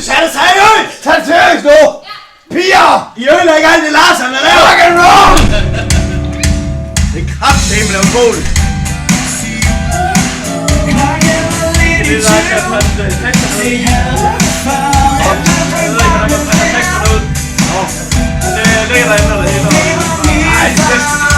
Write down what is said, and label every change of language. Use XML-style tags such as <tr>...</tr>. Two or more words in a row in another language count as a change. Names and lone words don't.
<da>Tag det seriøst! Tag det seriøst nu! Piger! I ødelægger alt det Larsen, der laver!</da> <en>Rock and roll!</en> <da>Det er kraftedeme lavet mål. Det er der, jeg har taget teksterne ud. Jeg ved ikke, hvordan man tager teksterne ud. Det ligger derinde, når det hele. Ej, det er</da>